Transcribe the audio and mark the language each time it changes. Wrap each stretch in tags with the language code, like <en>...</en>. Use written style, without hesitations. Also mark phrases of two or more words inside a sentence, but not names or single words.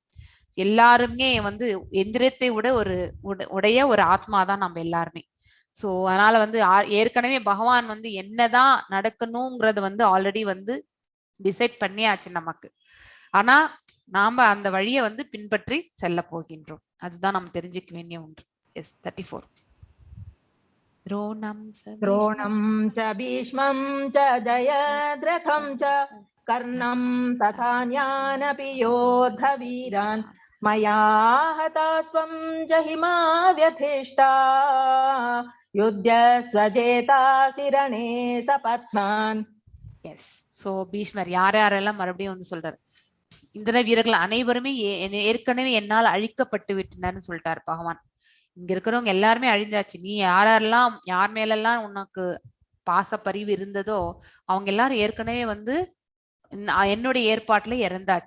<ta>எல்லாருமே வந்து எந்திரத்தை விட உடைய ஒரு ஆத்மா தான் நம்ம எல்லாருமே. சோ அதனால வந்து ஏற்கனவே பகவான் வந்து என்னதான் நடக்கணுங்கிறது வந்து ஆல்ரெடி வந்து டிசைட் பண்ணியாச்சு நமக்கு. ஆனா நாம அந்த வழியை வந்து பின்பற்றி செல்ல போகின்றோம். அதுதான் நம்ம தெரிஞ்சுக்க வேண்டிய ஒன்று. எஸ் 34.</ta> <sa>द्रोणं च भीष्मं च जयद्रथं च कर्णं तथा न्यानपि योद्धवीरान् मया हतास्त्वं जहिमा व्यथिष्टा युध्यस्वजेतासि रणे सपत्नान्.</sa> <ta>எஸ். சோ பீஷ்மர் யார் யாரெல்லாம் மறுபடியும் வந்து சொல்றாரு, இந்திர வீரர்கள் அனைவருமே ஏற்கனவே என்னால் அழிக்கப்பட்டு விட்டனர்னு சொல்லிட்டாரு பகவான். இங்க இருக்கிறவங்க எல்லாருமே அழிஞ்சாச்சு. நீ யாரெல்லாம் யார் மேலெல்லாம் உனக்கு பாசப்பரிவு இருந்ததோ அவங்க எல்லாரும் ஏற்கனவே வந்து என்னுடைய ஏற்பாட்டுல இறந்தாச்சு.</ta>